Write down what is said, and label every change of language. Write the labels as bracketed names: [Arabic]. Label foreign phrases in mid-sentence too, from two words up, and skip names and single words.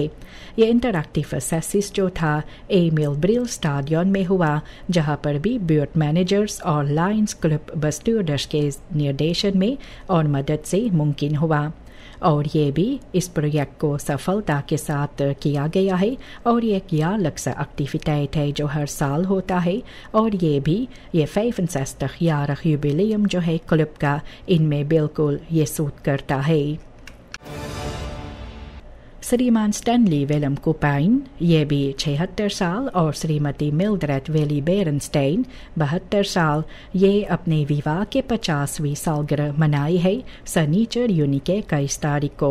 [Hindi] ये इंटरैक्टिव असेसिस जो था एमिल ब्रिल स्टेडियम में हुआ, जहाँ पर भी ब्यूट मैनेजर्स और लायंस क्लब बस्टूडर्स के निर्देशन में और मदद से मुमकिन हुआ, और ये भी इस प्रोजेक्ट को सफलता के साथ किया गया है। और ये एक [Dutch] jaarlijkse activiteit [Hindi] है जो हर साल होता है, और ये भी ये [Dutch] 65-jarig jubileum [Hindi] जो है क्लब का इनमें बिल्कुल ये सूट करता है। श्रीमान स्टैनली विलम कुपाइन ये भी 76 साल और श्रीमती मिल्ड्रेड वेली बेरनस्टेन 72 साल ये अपने विवाह के 50वीं सालगिरह मनाई है सनीचर यूनी के 21 तारीख को।